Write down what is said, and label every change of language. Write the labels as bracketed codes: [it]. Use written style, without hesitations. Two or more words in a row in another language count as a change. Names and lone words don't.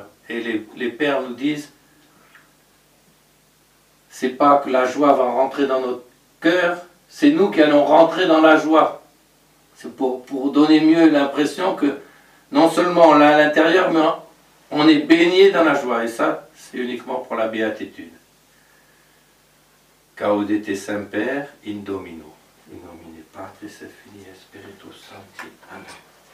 [fr] Et les pères nous disent, c'est pas que la joie va rentrer dans notre cœur, c'est nous qui allons rentrer dans la joie. C'est pour donner mieux l'impression que non seulement on l'a à l'intérieur, mais on est baigné dans la joie. Et ça, c'est uniquement pour la béatitude. [la] Gaudete semper in Domino. In nomine Patris et Filii et Spiritus Sancti. Amen.